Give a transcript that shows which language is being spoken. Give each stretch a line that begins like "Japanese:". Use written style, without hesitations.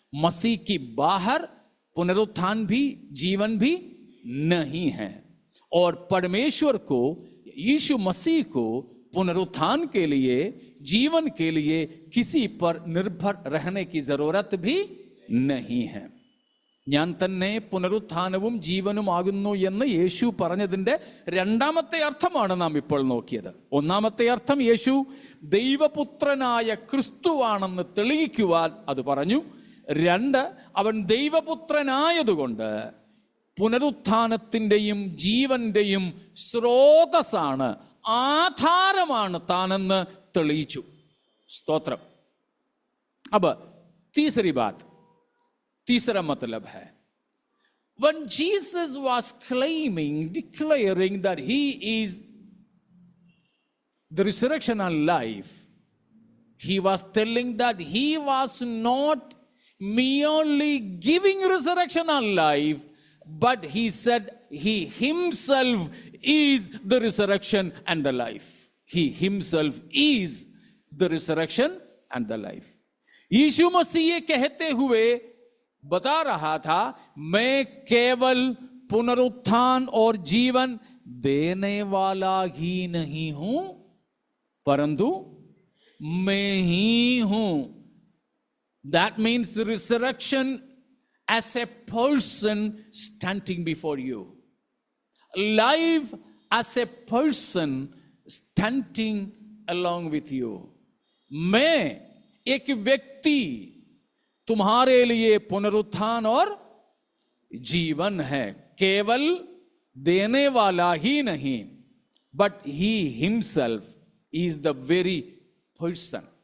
Hindi: मसीह की बाहर पुनरुत्थान भी, जीवन भी नहीं है। और परमेश्वर को, यीशु मसीह को पुनरुत्थान के लिए, जीवन के लिए किसी पर निर्भर रहने की जरूरत भी नहीं है।
Malayalam: ഞാൻ തന്നെ പുനരുത്ഥാനവും ജീവനും ആകുന്നു എന്ന് യേശു പറഞ്ഞതിൻ്റെ രണ്ടാമത്തെ അർത്ഥമാണ് നാം ഇപ്പോൾ നോക്കിയത്. ഒന്നാമത്തെ അർത്ഥം യേശു ദൈവപുത്രനായ ക്രിസ്തുവാണെന്ന് തെളിയിക്കുവാൻ അത് പറഞ്ഞു. 2, അവൻ ദൈവപുത്രനായതുകൊണ്ട് പുനരുത്ഥാനത്തിൻ്റെയും ജീവന്റെയും സ്രോതസ്സാണ്, ആധാരമാണ് താനെന്ന് തെളിയിച്ചു. സ്തോത്രം.
Hindi: अब तीसरी बात, तीसरा मतलब है,
English: when Jesus was claiming, declaring that he is the resurrection and life, he was telling that he was not merely giving resurrection and life, but he said he himself is the resurrection and the life. He himself is the resurrection and the life.
Hindi: यीशु मसीह ये कहते हुए बता रहा था, मैं केवल पुनरुत्थान और जीवन देने वाला ही नहीं हूं, परंतु मैं ही हूं.
English: That means the resurrection as a person standing before you. Life as a person standing along with you.
Hindi: मैं एक व्यक्ति तुम्हारे लिए पुनरुत्थान और जीवन है, केवल देने वाला ही नहीं,
English: but he himself is the very person.